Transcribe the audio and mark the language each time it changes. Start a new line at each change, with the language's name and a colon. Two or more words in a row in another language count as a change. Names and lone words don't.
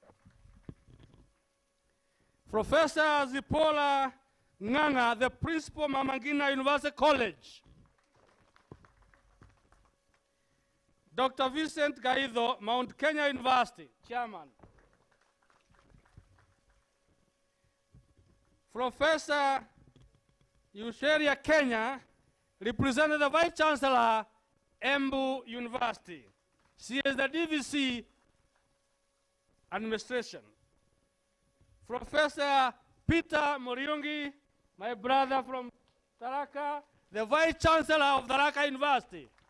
English: Professor Zipola Nganga, the principal, Mama Ngina University College. Dr. Vincent Gaido, Mount Kenya University, chairman. Professor Eusheria Kenya, representing the Vice Chancellor, Embu University. She is the DVC administration. Professor Peter Moriungi, my brother from Tharaka, the Vice Chancellor of Tharaka University.